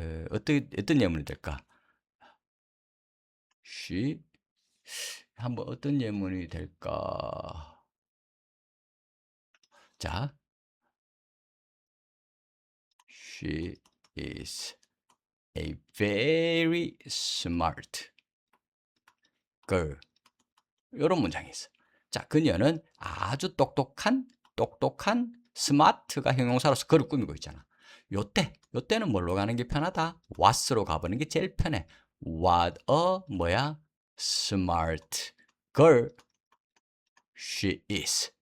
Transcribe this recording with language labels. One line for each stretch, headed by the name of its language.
Korean: 어떤 예문이 될까? she 한번 어떤 예문이 될까?
English: 자, she is a very smart girl.
Korean: 이런 문장이 있어. 자, 그녀는 아주 똑똑한 smart가 형용사로서 그를 꾸미고 있잖아. 요때는 뭘로 가는 게 편하다? what으로 가보는 게 제일 편해.
English: What a
Korean: 뭐야?
English: smart girl she is.